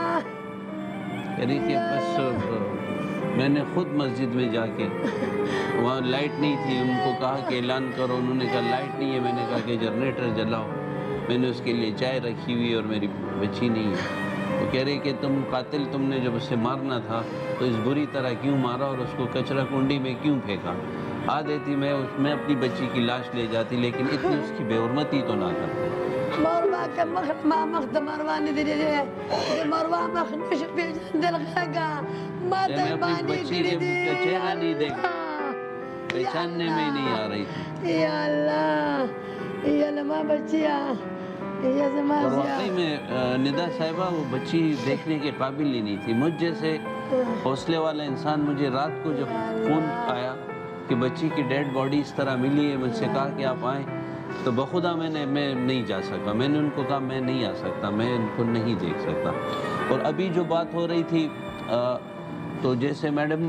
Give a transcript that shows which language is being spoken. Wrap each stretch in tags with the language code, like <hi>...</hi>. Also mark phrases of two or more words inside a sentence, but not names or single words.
<ur>یعنی کہ بس میں نے خود مسجد میں جا کے وہاں لائٹ نہیں تھی ان کو کہا کہ اعلان کرو انہوں نے کہا لائٹ نہیں ہے میں نے کہا کہ جنریٹر جلاؤ میں نے اس کے لیے چائے رکھی ہوئی اور میری بچی نہیں ہے وہ کہہ رہے کہ تم قاتل تم نے جب اسے مارنا تھا تو اس بری طرح کیوں مارا اور اس کو کچرا کنڈی میں کیوں پھینکا آ دیتی میں اپنی بچی کی لاش لے جاتی لیکن اتنی اس کی بے حرمتی تو نہ کرتی</ur> <ps>مروه که مخ ما مخ د مروه نه دی لیدلی د مروه مخ نشو پېژندل غږه ما ته یې باندې کړي دي</ps> <ur>چہرہ نہیں دیکھا پہچاننے میں نہیں آ رہی تھی</ur> <ps>یا اللہ یا لما بچیا یا زما</ps> <ur>اور واقعی میں ندا صاحبہ وہ بچی دیکھنے کے قابل ہی نہیں تھی مجھ جیسے حوصلے والا انسان مجھے رات کو جب فون آیا کہ بچی کی</ur> <en>dead body</en> <ur>اس طرح ملی ہے مجھ سے کہا کہ آپ آئیں تو بخدا میں نہیں جا سکا میں نے ان کو کہا میں نہیں آ سکتا میں ان کو نہیں دیکھ سکتا اور ابھی جو بات ہو رہی تھی تو جیسے میڈم نے</ur>